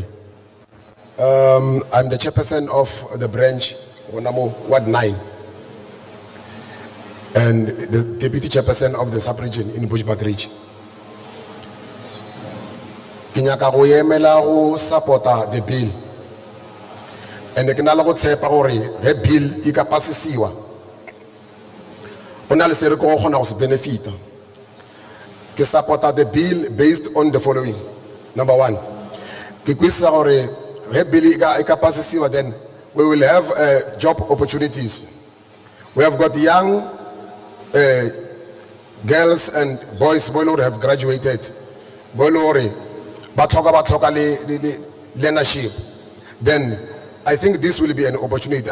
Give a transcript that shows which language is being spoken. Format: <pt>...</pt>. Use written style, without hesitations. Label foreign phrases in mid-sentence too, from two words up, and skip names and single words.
<en>I'm the chairperson of the branch Wonamo Ward 9 and the deputy chairperson of the sub-region in Bushbuckridge.</en> <nso>Ke nyaka go emela go supporta</nso> <en>the bill.</en> <nso>And ke na le go tshepa gore ge bill e ka pasisiwa ona le se re go gona go se benefita. Ke supporta</nso> <en>the bill based on the following. Number 1,</en> <nso>ke kwisa gore ge bill e ka pasisiwa,</nso> <en>then we will have job opportunities. We have got young girls and boys who have graduated, leadership. Then I think this will be an opportunity.</en>